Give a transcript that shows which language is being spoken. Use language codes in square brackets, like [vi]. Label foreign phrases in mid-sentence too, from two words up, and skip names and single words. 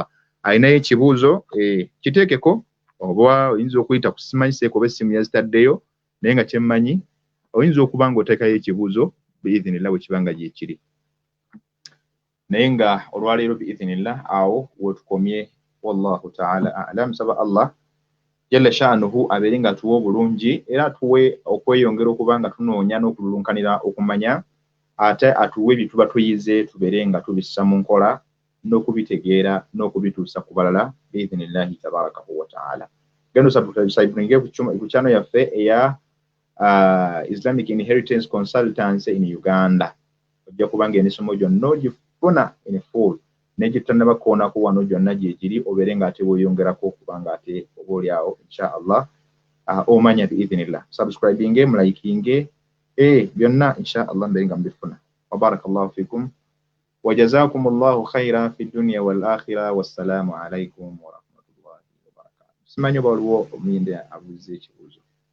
[lg] Alinayo ekibuuzo kiteekeko, oba oyinza okuyita ku simanyiseeko oba essimu yazitaddeyo, naye nga kyemmanyi oyinza okuba ng'oteekayo ekibuuzo biidhinillah bwe kibanga gye kiri. Naye nga olwaleero biidhinillah awo wetukomye. [ar] والله تعالى أعلم. [lg] Saba [ar] الله جل شأنه [lg] abeere nga atuwa obulungi era atuwe okweyongera okuba nga tunoonya n'okululunkanira okumanya, ate atuwe bye tuba tuyize tubeere nga tubissa mu nkola n'okubitegeera n'okubituusa ku balala [ar] بإذن الله تبارك وتعالى. [lg] Gendo subscribinge ku channel yaffe eya Islamic Inheritance Consultancy in Uganda. Ojja kubanga emisomo gyonna ogifuna [en] in full, [lg] n'egitannabakoonaku wano gyonna gye giri, obeere ng'ate weeyongerako kubanga ate oba oli awo [ar] إن شاء الله [lg] omanya biidhinillah. Subscribinge, mulayikinge, byonna [ar] إن شاء الله [lg] mbeere nga mbifuna. [ar] وبارك الله فيكم. وجزاكم الله خيرا في الدنيا والآخرة والسلام عليكم ورحمة الله وبركاته. [lg] Simanyi oba waliwo omuyinde abuuza ekibuuzo.